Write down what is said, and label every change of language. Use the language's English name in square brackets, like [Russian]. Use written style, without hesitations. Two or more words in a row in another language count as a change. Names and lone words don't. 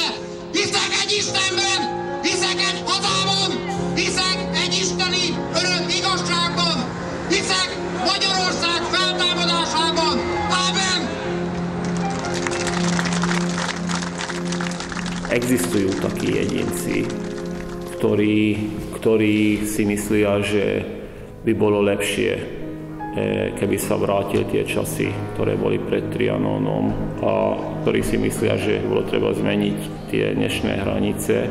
[Hungarian] Hiszek egy Istenben, hiszek egy hazában, hiszek egy isteni örök igazságban, hiszek Magyarország feltámadásában. Amen! [Slovak] Existujú takí jedinci, ktorí si myslia, že by bolo lepšie, keby sa vrátili tie časy, ktoré boli pred Trianonom a ktorí si myslia, že bolo treba zmeniť tie dnešné hranice.